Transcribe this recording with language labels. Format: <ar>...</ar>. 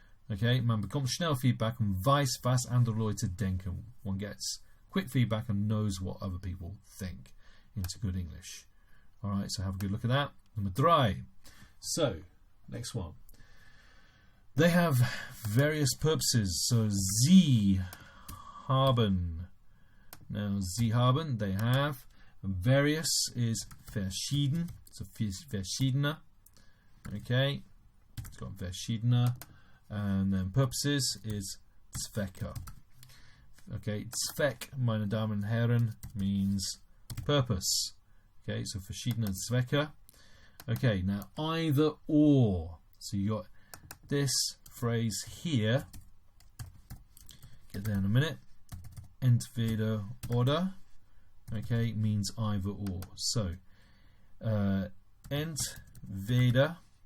<de>Okay, man bekommt schnell Feedback und weiß, was andere Leute denken.</de> <en>One gets quick feedback and knows what other people think into good English. Alright, so have a good look at that. Number 3. So, next one. They have various purposes. So, sie haben. Now, sie haben, they have. Various is verschieden. So, verschiedene. Okay. It's got verschiedene. And then purposes is Zwecke. Okay, Zweck, meine Damen und Herren, means purpose. Okay, so verschiedene Zwecke. Okay, now either or. So you got this phrase here. Get there in a minute. Entweder oder. Okay, means either or. So, entweder.</en>